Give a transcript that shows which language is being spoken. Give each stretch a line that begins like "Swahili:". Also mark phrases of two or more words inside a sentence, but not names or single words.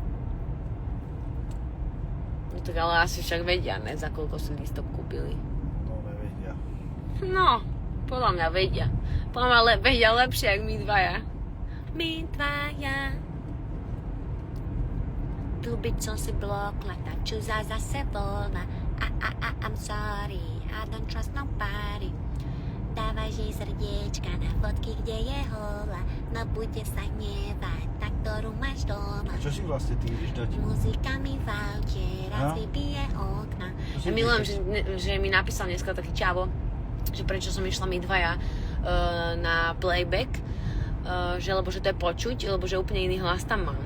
Slovak: No tak ale asi však vedia, ne? Za koľko si lístok kúpili. No, nevedia. No, podľa mňa vedia. Podľa mňa vedia lepšie, ako my dvaja. My dvaja. Tu byť som si blokla, tá čuza zase volna.
English: I'm sorry, I don't trust nobody.
Slovak: Dávaj jej srdiečka na fotky, kde je hola. No bude sa hnevať, na ktorú máš doma. Čo si vlastne ty ideš dať? Muzika mi v aute, raz vybije okna. Ja milujem, že mi napísal dneska taký čavo, že prečo som išla my dvaja na playback, že lebo že to je počuť, lebo že úplne iný hlas tam mám.